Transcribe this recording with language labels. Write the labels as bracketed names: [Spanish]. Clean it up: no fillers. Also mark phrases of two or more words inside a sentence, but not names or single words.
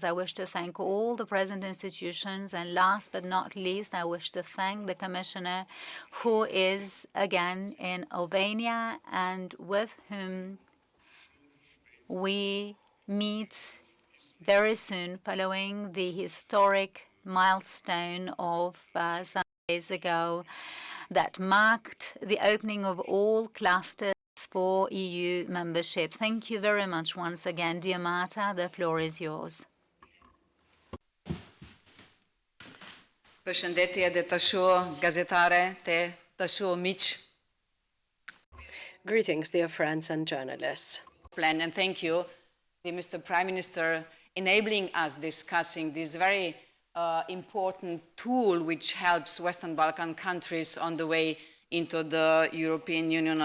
[English] I wish to thank all the present institutions, and last but not least, I wish to thank the Commissioner, who is again in Albania and with whom we meet very soon following the historic milestone of some days ago that marked the opening of all clusters for EU membership. Thank you very much once again. Dear Marta, the floor is yours. [Albanian] Përshëndetje dhe të shoh gazetare, të shoh miq. [English] Greetings, dear friends and journalists. And thank you, Mr. Prime Minister, enabling us discussing this very important tool which helps Western Balkan countries on the way into the European Union.